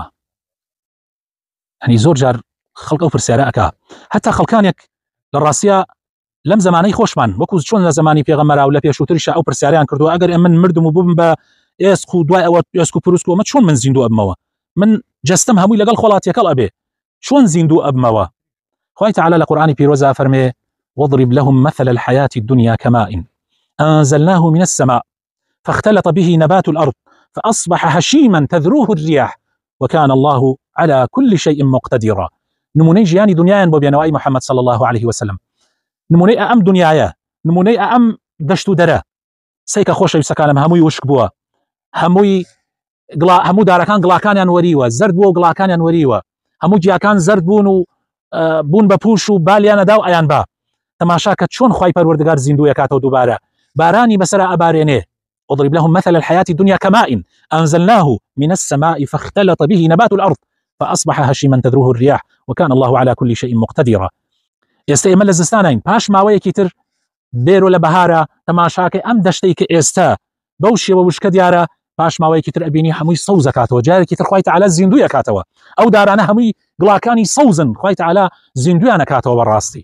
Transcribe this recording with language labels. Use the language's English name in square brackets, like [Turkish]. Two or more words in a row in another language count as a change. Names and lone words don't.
[Central Kurdish] هەنی زۆر جار خەڵک ئەو پرسیارە ئەکا، هەتا خەڵکانێک لە ڕاستیە لەم زمانەی خۆشمان وەکو چۆن لە زمانی پێغەمبەر و لە پێشووتریشە ئەو پرسیاریان کردووە ئەگەر ئێمە مردم و بووم بە ئێسک و دوای ئەوە ئێسک و پروسک و ئەمە چۆن من زیندوو ئەبمەوە، من جەستەم هەمووی لەگەڵ خۆڵاتیەکەڵ ئەبێ، چۆن زیندوو ئەبمەوە؟ خوای تەعالە لە قورئانی پیرۆزە فەرمێ [Arabic] واضرب لهم مثل الحياة الدنيا كماء أنزلناه من السماء فاختلط به نبات الأرض فأصبح هشيما تذروه الرياح وكان الله على كل شيء مقتدرا. [Central Kurdish] نمونەی ژیانی دنیایان بۆ بێنەوەی محەممەد [Arabic] صلى الله عليه وسلم، [Central Kurdish] نمونەی ئەم دنیاە، نمونەی ئەم دەشت و دەرە سەیکە خۆشەویستەکانم هەمووی وشک بووە، هەموو دارەکان گڵاکانیان وەریوە، زەرد بووە و گڵاکانیان وەریوە، هەموو جیاکان زەرد بوون و بوون بە پوش و بالیانەدا و ئەیان با. تەماشا کە چۆن خوای پەروەردگار زیندوو یەکاتەوە دووبارە، بارانی بەسەر ئەبارێنێ. [Arabic] واضرب لهم مثل الحياة الدنيا كماء أنزلناه من السماء فاختلط به نبات الأرض فأصبح هشيما تذروه الرياح وكان الله على كل شيء مقتدرا. [Central Kurdish] ئێستا ئێمە لە زستانین، پاش ماوەیەکی تر بێرۆ لە بەهارە تەماشاکە ئەم دەشتەی کە ئێستا بەو شێوە وشکە دیارە، پاش ماوەیەکی تر ئەبینی هەمووی سەوز ئەکاتەوە، جارێکی تر خوای تەعالە زیندوو یەکاتەوە، ئەو دارانە هەمووی گڵاکانی سەوزن، خوای تەعالە زیندویان ئەکاتەوە بەڕاستی.